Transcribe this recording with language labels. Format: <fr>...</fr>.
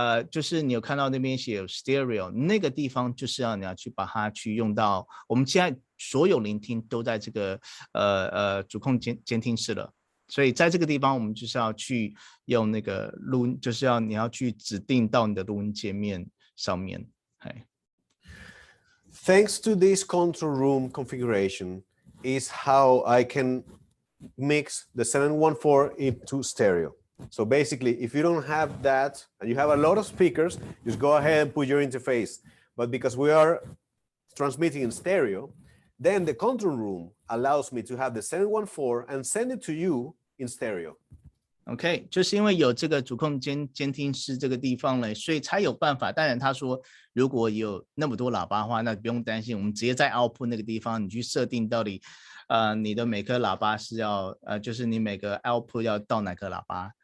<zh>就是你有看到那边写有 stereo 那个地方，就是你要去把它去用到。我们现在所有聆听都在这个主控监听室了，所以在这个地方我们就是要去用那个录音，就是你要去指定到你的录音界面上面。</zh> <en>Thanks to this control room configuration is how I can mix the 714 into stereo. So basically, if you don't have that and you have a lot of speakers, just go ahead and put your interface. But because we are transmitting in stereo, then the control room allows me to have the 714 and send it to you in stereo.</en> <zh>OK， 就是因为有这个主控监听室这个地方了，所以才有办法。当然，他说如果有那么多喇叭的话，那不用担心，我们直接在 output 那个地方，你去设定到底你的每颗喇叭是要就是你每个 output 要到哪个喇叭。</zh>